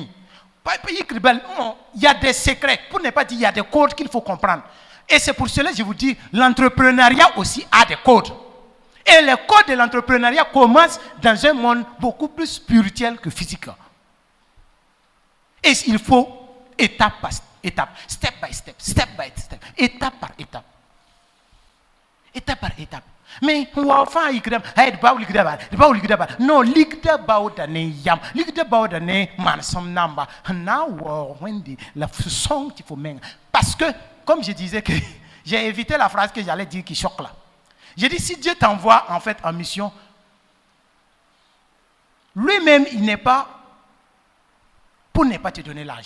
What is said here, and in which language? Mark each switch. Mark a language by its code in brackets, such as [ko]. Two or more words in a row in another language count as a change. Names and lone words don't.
[fr] Il y a des secrets, pour ne pas dire il y a des codes qu'il faut comprendre. Et c'est pour cela que je vous dis, l'entrepreneuriat aussi a des codes. Et les codes de l'entrepreneuriat commencent dans un monde beaucoup plus spirituel que physique. Et il faut étape par étape, [en] step by step, [fr] étape par étape. Étape par étape. Mais enfin, il non, l'igda baudane yam, l'igda baudane mansom namba. Now, la façon qu'il faut mener. Parce que, comme je disais que j'ai évité la phrase que j'allais dire qui choque là. J'ai dit, si Dieu t'envoie en fait en mission, lui-même, il n'est pas pour ne pas te donner l'argent.